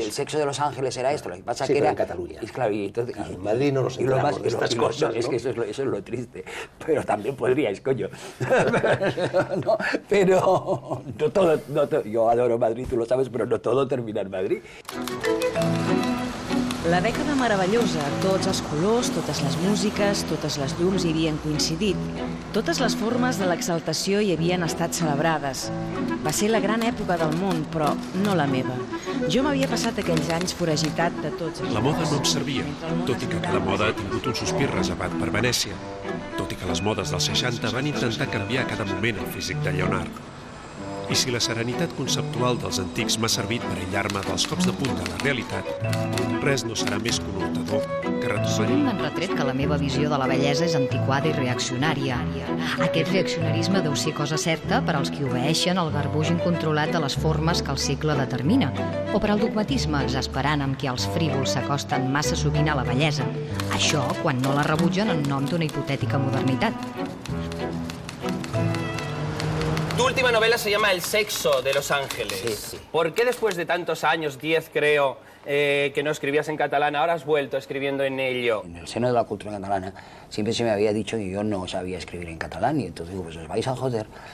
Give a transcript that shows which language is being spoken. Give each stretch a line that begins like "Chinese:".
Spanish: Hice, El sexo de los ángeles era esto, lo que pasa sí, que era... en Cataluña. Y claro, y entonces, claro, en Madrid no nos enteramos más, de estas cosas, lo, ¿no? Es que eso es lo triste, pero también podríais, coño. No, pero no todo, no todo, yo adoro Madrid, tú lo sabes, pero no todo termina en Madrid.
Catalan: La dècada meravellosa, tots els colors, totes les músiques, totes les llums hi havien coincidit. Totes les formes de l'exaltació hi havien estat celebrades. Va ser la gran època del món, però no la meva. Jo m'havia passat aquells anys foragitat de tots els... La moda no em servia, tot i que cada moda ha tingut un sospir reservat per Venècia. Tot i que les modes dels 60 van intentar canviar a cada moment el físic de Leonard. I si la serenitat conceptual dels antics m'ha servit per aïllar-me dels cops de punta de la realitat, res no serà més que un hortador que retrocedir. M'han retret que la meva visió de la bellesa és antiquada i reaccionària. Aquest reaccionarisme deu ser cosa certa per als qui obeeixen el garbuix incontrolat de les formes que el segle determina, o per al dogmatisme exasperant amb què els frívols s'acosten massa sovint a la bellesa, això quan no la rebutgen en nom d'una hipotètica modernitat.
Spanish: Tu última novela se llama El sexo de Los Ángeles. Sí, sí. ¿Por qué después de tantos años, 10 creo, que no escribías en catalán, ahora has vuelto escribiendo en ello? En el seno de la cultura catalana siempre se me había dicho que yo no sabía escribir en catalán y entonces digo, pues os vais a joder.